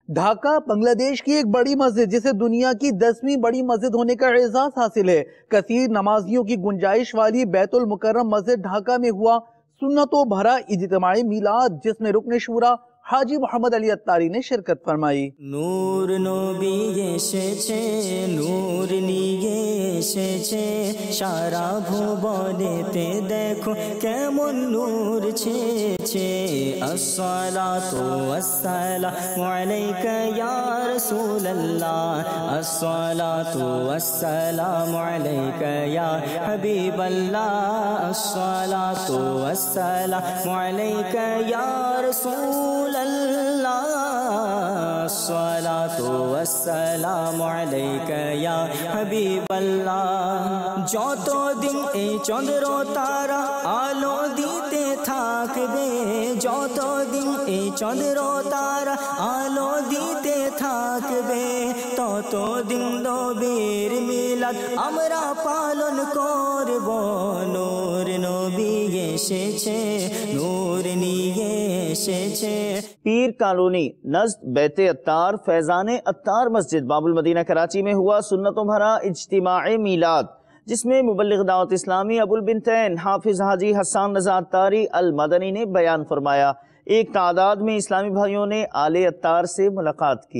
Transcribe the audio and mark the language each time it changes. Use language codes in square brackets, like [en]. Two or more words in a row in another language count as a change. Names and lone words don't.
[ur] ڈھاکہ بنگلہ دیش کی ایک بڑی مسجد جسے دنیا کی 10ویں بڑی مسجد ہونے کا اعزاز حاصل ہے، کثیر نمازیوں کی گنجائش والی بیت المکرم مسجد ڈھاکہ میں ہوا سنتوں بھرا اجتماعی میلاد جس میں رکن شورا حاجی محمد علی اتاری نے شرکت فرمائی۔ [bn] نور نبی এসেছে নূর নিয়ে এসেছে সারা ভুবনেতে দেখো কেমন নূর ছেয়েছে [ar] الصلاة والسلام عليك يا رسول الله الصلاة والسلام عليك يا حبيب الله الصلاة والسلام عليك يا رسول الصلاة والسلام عليك يا حبيب الله [bn] যতদিন এই চন্দ্র তারা আলো দিতে থাক থাকবে যতদিন এই চন্দ্র তারা আলো দিতে থাকবে, ততদিন নবীর মিলাদ আমরা পালন করব। নূর নবী এসেছে, নূর নিয়ে এসেছে। [ur] پیر کالونی نزد بیت اتار فیضان اتار مسجد باب المدینہ کراچی میں ہوا سنتوں بھرا اجتماع میلاد، جس میں مبلغ دعوت اسلامی ابو البنتین حافظ حاجی حسان رضا اتاری المدنی نے بیان فرمایا۔ ایک تعداد میں اسلامی بھائیوں نے آل اتار سے ملاقات کی۔